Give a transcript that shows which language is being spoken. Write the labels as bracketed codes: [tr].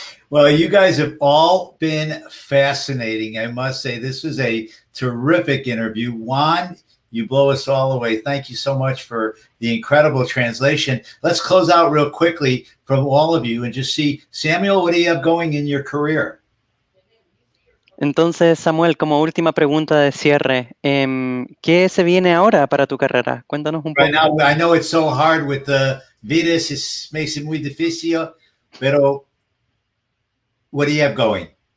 [en] Well, you guys have all been fascinating. I must say, this was a terrific interview. Juan, you blow us all away. Thank you so much for the incredible translation. Let's close out real quickly from all of you and just see, Samuel, what do you have going in your career? [es] Entonces, Samuel, como última pregunta de cierre, ¿qué se viene ahora para tu carrera? Cuéntanos un poco. [en] Right now, I know it's so hard with the virus, it makes it [es] muy difícil, pero [en] what do you have going?